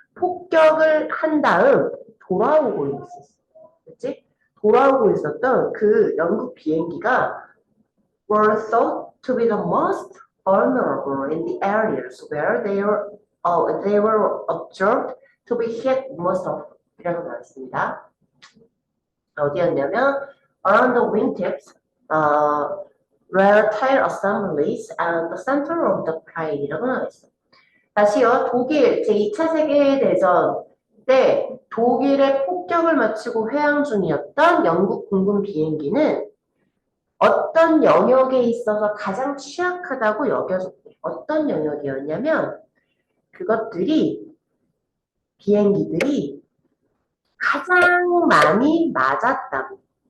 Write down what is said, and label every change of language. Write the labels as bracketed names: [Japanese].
[Korean] 폭격을 한 다음 돌아오고 있었어. 그치? 돌아오고 있었던 그 영국 비행기가 [English] were thought to be the most vulnerable in the areas where they were observed to be hit most often. [Korean] 이라고 나왔습니다. 어디였냐면 [English] around the wingtips, rare tail assemblies and the center of the plane [Korean] 이라고 나와있어요. 다시요, 독일 제2차 세계대전 때 독일의 폭격을 마치고 회항 중이었던 영국 공군 비행기는 어떤 영역에 있어서 가장 취약하다고 여겨졌대요. 어떤 영역이었냐면 비행기들이 가장 많이 맞았다고.